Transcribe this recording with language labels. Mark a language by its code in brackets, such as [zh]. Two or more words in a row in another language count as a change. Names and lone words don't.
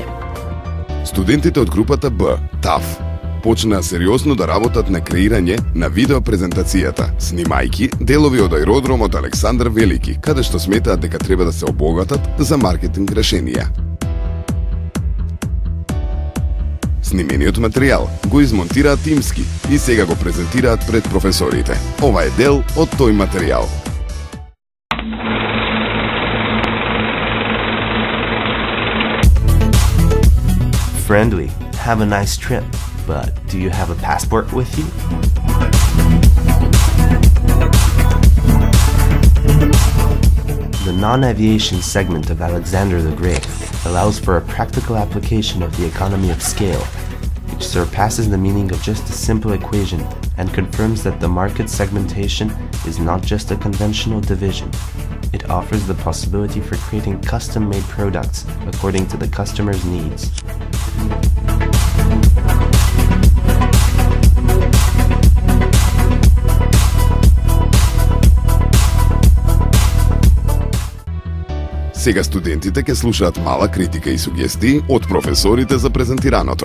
[mk] Студентите од групата Б, ТАФ, почнаа сериозно да работат на креирање на видеопрезентацијата, снимајки делови од аеродромот Александар Велики, каде што сметаат дека треба да се обогатат за маркетинг решенија. Снимениот материјал го измонтираат тимски и сега го презентираат пред професорите. Ова е дел од тој материјал. [en] Friendly, have a nice trip. But do you have a passport with you? The non-aviation segment of Alexander the Great allows for a practical application of the economy of scale, which surpasses the meaning of just a simple equation and confirms that the market segmentation is not just a conventional division. It offers the possibility for creating custom-made products according to the customer's needs. [mk] Сега студентите ќе слушаат мала критика и сугестии од професорите за презентираното.